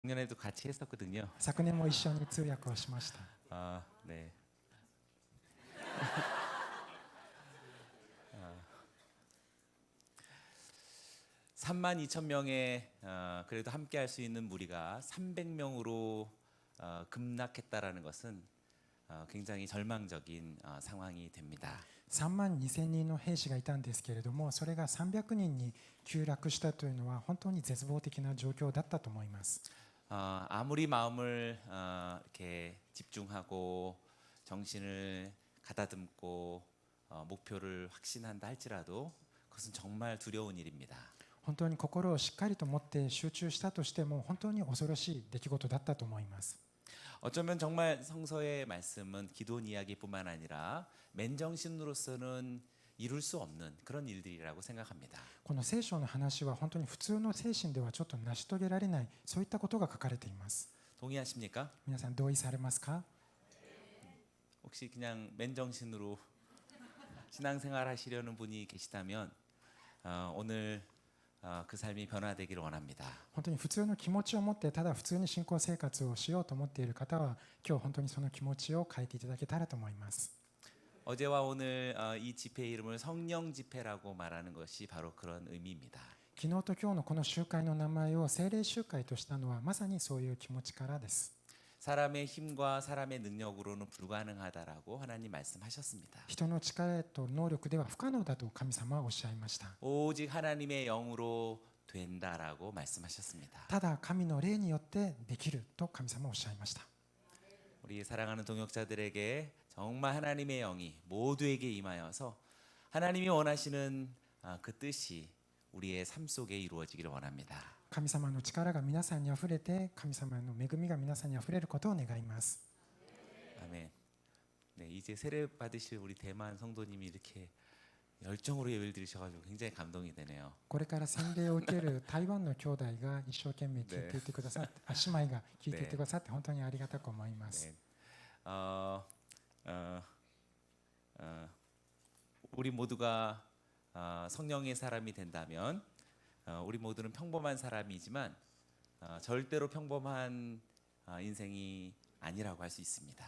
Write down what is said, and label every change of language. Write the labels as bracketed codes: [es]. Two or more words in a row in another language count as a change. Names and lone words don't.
[ko] 작년에도 같이 했었거든요. [ja] 昨年も一緒に通訳をしました。 [ko] 아, 네. 삼 32,000명의 그래도 함께 할 수 있는 무리가 300명으로 급락했다라는 것은 굉장히 절망적인 상황이 됩니다. [ja] 3 万2000人の兵士がいたんですけれども、それが300人に急落したというのは本当に絶望的な状況だったと思います。 [ko] 아무리 마음을 이렇게 집중하고 정신을 가다듬고 목표를 확신한다 할지라도 그것은 정말 두려운 일입니다. [ja] 本当に心をしっかりと持って集中したとしても本当に恐ろしい出来事だったと思います。 [ko] 어쩌면 정말 성서의 말씀은 기도원 이야기뿐만 아니라 맨정신으로서는 이룰 수 없는 그런 일들이라고 생각합니다. [ja] この聖書の話は本当に普通の精神ではちょっと成し遂げられない、そういったことが書かれています。 [ko] 동의하십니까? [ja] 皆さん同意されますか？ [ko] 혹시 그냥 맨정신으로 신앙생활 하시려는 분이 계시다면 오늘 그 삶이 변화되기를 원합니다. [ja] 本当に普通の気持ちを持ってただ普通に信仰生活をしようと思っている方は、今日本当にその気持ちを変えていただけたらと思います。 [ko] 어제와 오늘 이 집회 이름을 성령 집회라고 말하는 것이 바로 그런 의미입니다. [ja] 昨日と今日のこの集会の名前を聖霊集会としたのはまさにそういう気持ちからです。 [ko] 사람의 힘과 사람의 능력으로는 불가능하다라고 하나님 말씀하셨습니다. [ja] 人の力と能力では不可能だと神様はおっしゃいました。 [ko] 오직 하나님의 영으로 된다라고 말씀하셨습니다. [ja] ただ神の霊によってできると神様はおっしゃいました。 [ko] 우리 사랑하는 동역자들에게 정말 하나님의 영이 모두에게 임하여서 하나님이 원하시는 그 뜻이 우리의 삶 속에 이루어지기를 원합니다. [ja] 神様の力が皆さんにあふれて、神様の恵みが皆さんにあふれることを願います。 [ko] 아멘. 네, 이제 세례 받으실 우리 대만 성도님이 이렇게 열정으로 예배를 드리셔가지고 굉장히 감동이 되네요. [ja] これから洗礼を受ける台湾の兄弟が一生懸命聞いていてくださって、姉妹が聞いていてくださって本当にありがたく思います。 [ko] 네. 우리 모두가 성령의 사람이 된다면 우리 모두는 평범한 사람이지만 절대로 평범한 인생이 아니라고 할 수 있습니다.